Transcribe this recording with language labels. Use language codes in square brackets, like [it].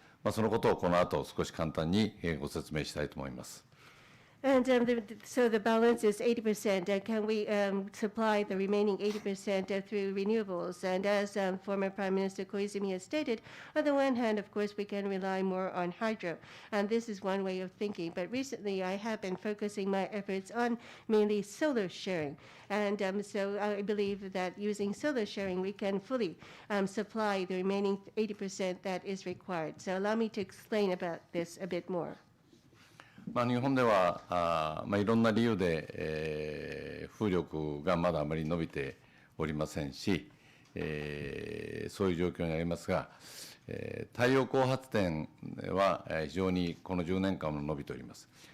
[ja] そのことをこの後少し簡単にご説明したいと思います。 [en] And so the balance is 80%. Can we supply the remaining 80% through renewables? And as former Prime Minister Koizumi has stated, on the one hand, of course, we can rely more on hydro. And this is one way of thinking. But recently, I have been focusing my efforts on mainly solar sharing. And so I believe that using solar sharing, we can fully supply the remaining 80% that is required. So allow me to explain about this a bit more. [ja] 日本ではいろんな理由で、風力がまだあまり伸びておりませんし、そういう状況にありますが、太陽光発電は非常にこの10年間も伸びております。